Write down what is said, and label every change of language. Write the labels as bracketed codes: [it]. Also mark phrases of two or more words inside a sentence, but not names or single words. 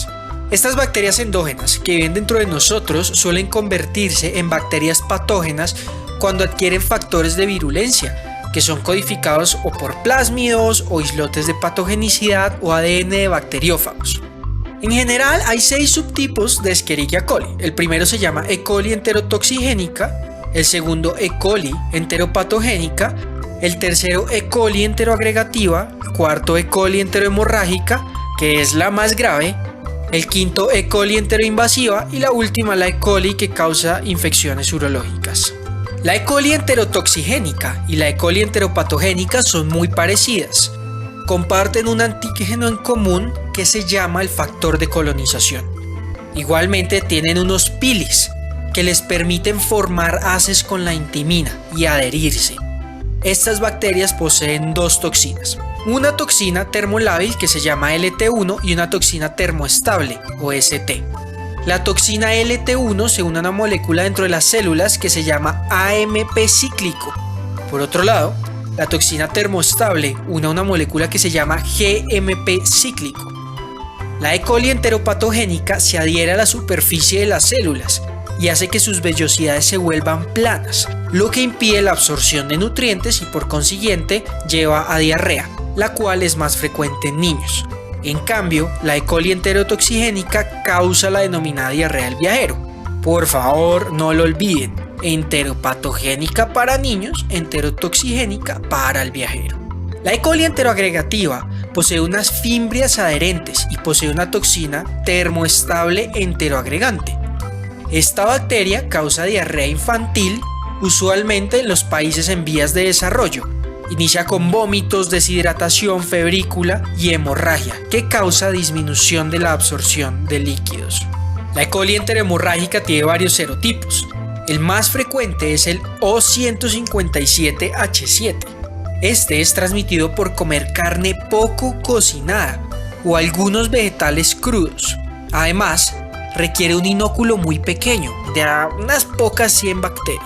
[es] Estas bacterias endógenas que viven dentro de nosotros suelen convertirse en bacterias patógenas cuando adquieren factores de virulencia, que son codificados o por plásmidos o islotes de patogenicidad o ADN de bacteriófagos. En general hay 6 subtipos de Escherichia coli. El primero se llama E. coli enterotoxigénica, el segundo E. coli enteropatogénica, el tercero E. coli enteroagregativa, el cuarto E. coli enterohemorrágica, que es la más grave, el quinto E. coli enteroinvasiva y la última la E. coli que causa infecciones urológicas. La E. coli enterotoxigénica y la E. coli enteropatogénica son muy parecidas. Comparten un antígeno en común que se llama el factor de colonización. Igualmente tienen unos pilis que les permiten formar haces con la intimina y adherirse. Estas bacterias poseen 2 toxinas. Una toxina termolábil que se llama LT1 y una toxina termoestable o ST. La toxina LT1 se une a una molécula dentro de las células que se llama AMP cíclico. Por otro lado, la toxina termoestable une a una molécula que se llama GMP cíclico. La E. coli enteropatogénica se adhiere a la superficie de las células y hace que sus vellosidades se vuelvan planas, lo que impide la absorción de nutrientes y por consiguiente lleva a diarrea, la cual es más frecuente en niños. En cambio, la E. coli enterotoxigénica causa la denominada diarrea del viajero. Por favor, no lo olviden, enteropatogénica para niños, enterotoxigénica para el viajero. La E. coli enteroagregativa posee unas fimbrias adherentes y posee una toxina termoestable enteroagregante. Esta bacteria causa diarrea infantil, usualmente en los países en vías de desarrollo. Inicia con vómitos, deshidratación, febrícula y hemorragia, que causa disminución de la absorción de líquidos. La E. coli enterohemorrágica tiene varios serotipos. El más frecuente es el O157H7. Este es transmitido por comer carne poco cocinada o algunos vegetales crudos. Además, requiere un inóculo muy pequeño, de unas pocas 100 bacterias.